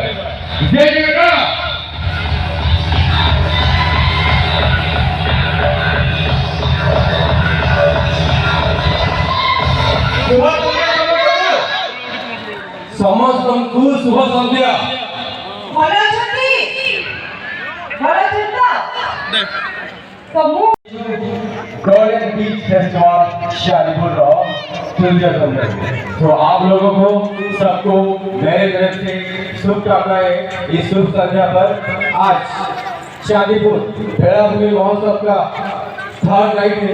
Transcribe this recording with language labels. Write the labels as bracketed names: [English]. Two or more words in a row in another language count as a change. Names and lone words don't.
[English] Gentlemen, [Odia] ସମସ୍ତଙ୍କୁ ଶୁଭ ସନ୍ଧ୍ୟା। ଭଲ ଅଛନ୍ତି? ଭଲ ଅଛନ୍ତି ତ ମୁଁ ଗୋଲ୍ଡେନ ବିଚ ଫେଷ୍ଟିଭାଲ ଶାଦୀପୁର ର ତୃତୀୟ ସନ୍ଧ୍ୟା। [Hindi] तो आप लोगों को सबको मेरे तरफ से शुभकामनाएं इस शुभ संध्या पर। आज शादीपुर बेलाभूमि महोत्सव का [English] third night [Hindi] है।